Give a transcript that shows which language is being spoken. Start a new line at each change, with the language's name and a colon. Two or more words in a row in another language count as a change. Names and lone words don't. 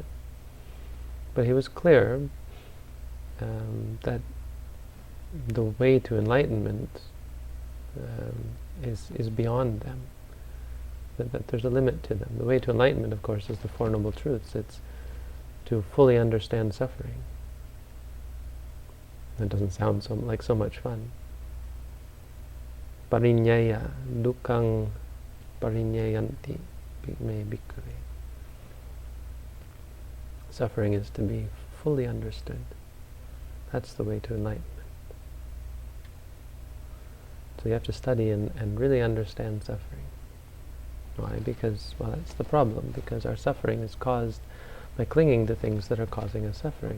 English: But he was clear that the way to enlightenment is beyond them. That there's a limit to them. The way to enlightenment, of course, is the Four Noble Truths. It's to fully understand suffering. That doesn't sound like so much fun.
Pali: Parinyaya dukkhaṃ parinyayanti me bhikkhave.
English: Suffering is to be fully understood. That's the way to enlightenment. So you have to study and really understand suffering. Why? Because, well, that's the problem. Because our suffering is caused by clinging to things that are causing us suffering.